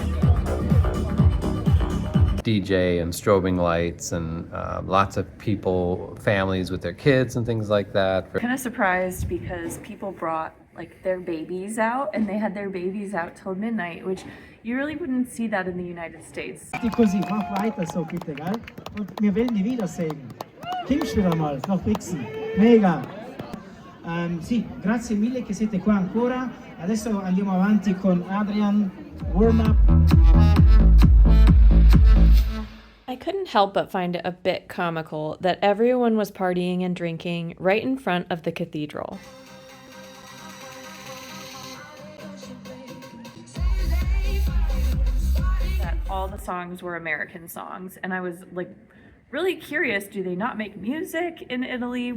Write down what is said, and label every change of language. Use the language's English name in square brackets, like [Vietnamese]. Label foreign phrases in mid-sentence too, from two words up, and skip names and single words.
[English] DJ and strobing lights and lots of people, families with their kids and things like that. Kind of surprised because people brought like their babies out, and they had their babies out till midnight, which you really wouldn't see that in the United States. [Italian] Così, [German] mach weiter so bitte, gell? Und wir werden die wiedersehen. Kommst wieder mal nach Brixen. Mega. [Italian] Sì, grazie mille che siete qua ancora. Adesso andiamo avanti con Adrian, [English] warm up. I couldn't help but find it a bit comical that everyone was partying and drinking right in front of the cathedral. That all the songs were American songs, and I was like really curious, do they not make music in Italy?